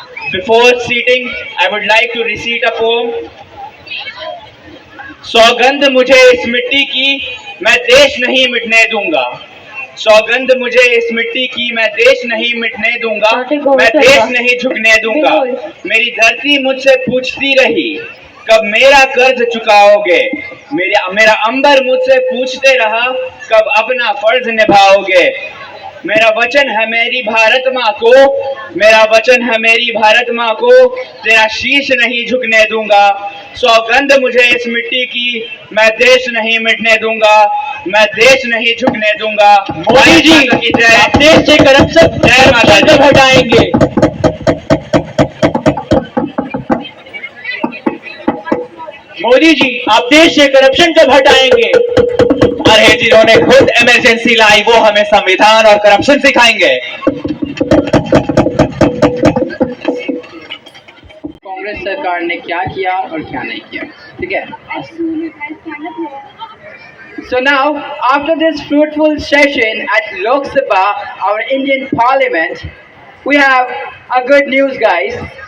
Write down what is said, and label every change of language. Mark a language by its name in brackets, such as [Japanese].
[English] Before seating, I would like to recite a poem. [Hindi] सौगंध मुझे इस मिट्टी की मैं देश नहीं मिटने दूंगा सौगंध मुझे इस मिट्टी की मैं देश नहीं मिटने दूंगा मैं देश नहीं झुकने दूंगा मेरी धरती मुझसे पूछती रही कब मेरा कर्ज चुकाओगे मेरा अंबर मुझसे पूछते रहा कब अपना फर्ज निभाओगे मेरा वचन है मेरी भारत माँ को मेरा वचन है मेरी भारत माँ को तेरा शीश नहीं झुकने दूंगा सौगंध मुझे इस मिट्टी की मैं देश नहीं मिटने दूंगा मैं देश नहीं झुकने दूंगा मोदी जी की जय देश से करप्शन जय माता दी हटाएंगे मोदी जी आप देश से करप्शन कब हटाएंगे अरे जिन्होंने खुद इमरजेंसी लाई वो हमें संविधान और करप्शन सिखाएंगे कांग्रेस सरकार ने क्या किया और क्या नहीं किया ठीक है [English] So now after this fruitful session at Lok Sabha our Indian Parliament we have a good news guys